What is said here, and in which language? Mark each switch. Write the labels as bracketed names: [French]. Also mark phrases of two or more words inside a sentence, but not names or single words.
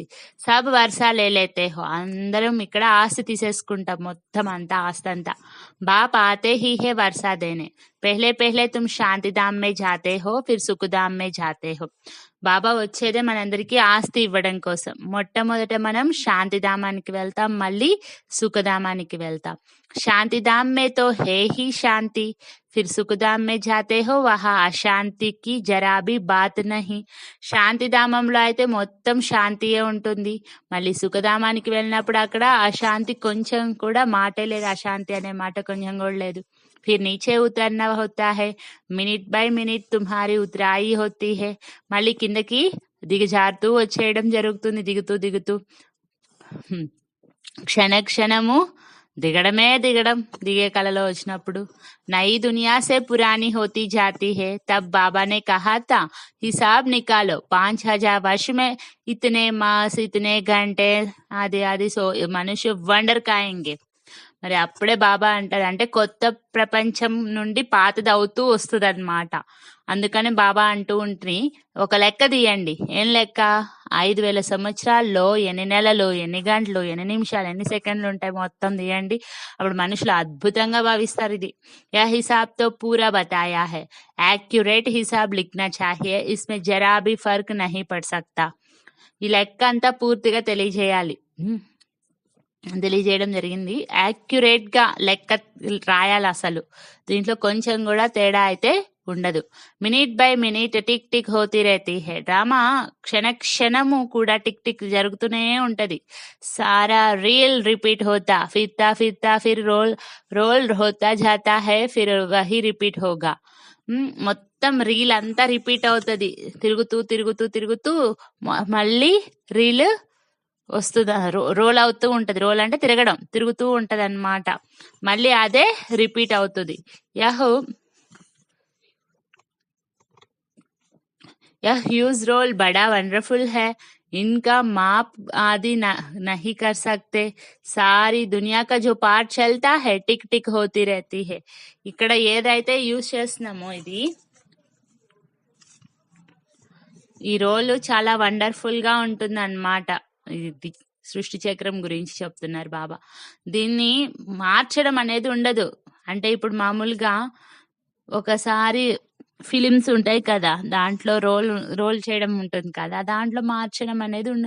[Hindi] सब वर्षा लेते हो, [Telugu] అందరం ఇక్కడ ఆస్తి తీసేసుకుంటాం, మొత్తం అంతా ఆస్తి అంతా. [Hindi] बाप आते ही है वर्षा देने. पहले पहले तुम शांतिधाम में जाते हो, फिर सुखधाम में जाते हो. [Telugu] బాబా వచ్చేదే మనందరికీ ఆస్తి ఇవ్వడం కోసం. మొట్టమొదట మనం శాంతిధామానికి వెళ్తాం, మళ్ళీ సుఖధామానికి వెళ్తాం. [Hindi] शांतिधाम में तो है ही शांति, फिर सुखधाम में जाते हो वहाँ अशांति की ज़रा भी बात नहीं. [Telugu] శాంతిధామంలో అయితే మొత్తం శాంతియే ఉంటుంది, మళ్ళీ సుఖధామానికి వెళ్ళినప్పుడు అక్కడ అశాంతి కొంచెం కూడా మాటే లేదు, అశాంతి అనే మాట కొంచెం కూడా లేదు. [Hindi] फिर नीचे उतरना होता है, [English] minute by minute [Hindi] तुम्हारी उतराई होती है. [Telugu] మళ్ళీ కిందకి దిగజారుతూ వచ్చేయడం జరుగుతుంది, దిగుతూ దిగుతూ. క్షణ క్షణము దిగడం, దిగే కళలో వచ్చినప్పుడు. [Hindi] నई दुनिया से पुरानी होती जाती है. तब बाबा ने कहा था हिसाब निकालो, 5000 वर्ष में इतने मास, इतने घंटे आदि आदि सो मनुष्य वंडर खाएंगे. [Telugu] మరి అప్పుడే బాబా అంటారు, అంటే కొత్త ప్రపంచం నుండి పాతది అవుతూ వస్తుంది అనమాట. అందుకని బాబా అంటూ ఉంటుంది, ఒక లెక్క తీయండి. ఏం లెక్క? 5000 సంవత్సరాల్లో ఎన్ని నెలలు, ఎన్ని గంటలు, ఎన్ని నిమిషాలు, ఎన్ని సెకండ్లు ఉంటాయి, మొత్తం తీయండి. అప్పుడు మనుషులు అద్భుతంగా భావిస్తారు. [Hindi] इदी या हिसाब तो पूरा बताया है, एक्युरेट हिसाब लिखना चाहिए, इसमें ज़रा भी फ़र्क नहीं पड़ सकता. [Telugu] ఈ లెక్క అంతా పూర్తిగా తెలియజేయడం జరిగింది. యాక్యురేట్ గా లెక్క రాయాలి, అసలు దీంట్లో కొంచెం కూడా తేడా అయితే ఉండదు. [English] minute by minute [Hindi] टिक टिक होती रहती है. [Telugu] డ్రామా క్షణ క్షణము కూడా టిక్ టిక్ జరుగుతూనే ఉంటది. [Hindi] सारा [English] reel repeat [Hindi] होता, फिरता फिरता फिर रोल होता जाता है, फिर वही रिपीट होगा. [Telugu] మొత్తం రీల్ అంతా రిపీట్ అవుతుంది, తిరుగుతూ తిరుగుతూ తిరుగుతూ మళ్ళీ రీల్ వస్తుంది, రోల్ అవుతూ ఉంటది. రోల్ అంటే తిరగడం, తిరుగుతూ ఉంటది అన్నమాట. మళ్ళీ అదే రిపీట్ అవుతుంది. [Hindi] यह [English] huge roll [Hindi] बड़ा वंडरफुल है, इनका माप आदि नहीं कर सकते, सारी दुनिया का जो पार्ट चलता है टिक टिक होती रहती है. [Telugu] ఇక్కడ ఏదైతే యూజ్ చేస్తున్నామో ఈ రోల్ చాలా వండర్ఫుల్ గా ఉంటుంది అన్నమాట. ఇది సృష్టి చక్రం గురించి చెప్తున్నారు బాబా. దీన్ని మార్చడం అనేది ఉండదు. అంటే ఇప్పుడు మామూలుగా ఒకసారి ఫిలిమ్స్ ఉంటాయి కదా, దాంట్లో రోల్ చేయడం ఉంటుంది కదా, దాంట్లో మార్చడం అనేది ఉండదు.